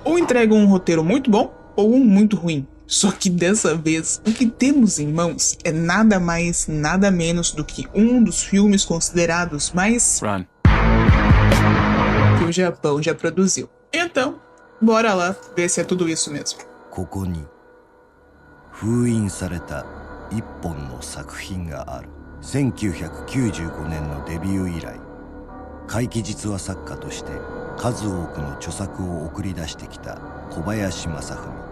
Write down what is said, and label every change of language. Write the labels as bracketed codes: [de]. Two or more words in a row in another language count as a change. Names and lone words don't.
[pt] Ou entregam um roteiro muito bom, ou um muito ruim. Só que dessa vez, o que temos em mãos é nada mais, nada menos do que um dos filmes considerados mais... que o Japão já produziu. Então, bora lá ver se é tudo isso mesmo. [ja] ここに封印された一本の作品がある。1995年のデビュー以来、怪奇実話作家として数多くの著作を送り出してきた小林正文。